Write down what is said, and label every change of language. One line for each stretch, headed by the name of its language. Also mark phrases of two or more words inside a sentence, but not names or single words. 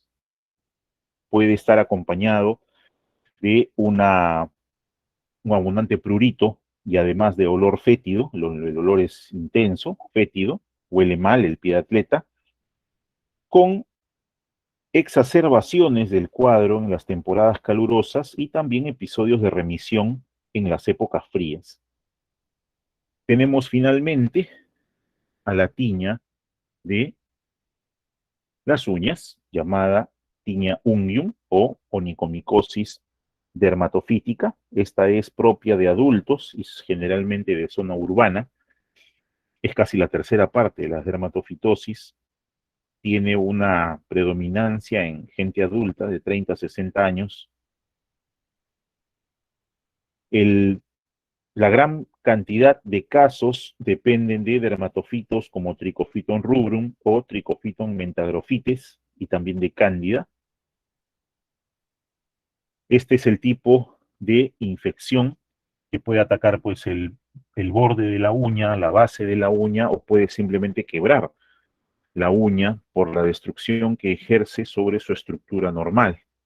Spanish: Puede estar acompañado de un abundante prurito y además de olor fétido, el olor es intenso, fétido, huele mal el pie de atleta, con exacerbaciones del cuadro en las temporadas calurosas y también episodios de remisión en las épocas frías. Tenemos finalmente a la tiña de las uñas, llamada tiña unguium o onicomicosis dermatofítica. Esta es propia de adultos y generalmente de zona urbana. Es casi la tercera parte de la dermatofitosis. Tiene una predominancia en gente adulta de 30 a 60 años. La gran cantidad de casos dependen de dermatofitos como Trichophyton rubrum o Trichophyton mentagrophytes y también de Cándida. Este es el tipo de infección que puede atacar pues el borde de la uña, la base de la uña o puede simplemente quebrar la uña por la destrucción que ejerce sobre su estructura normal.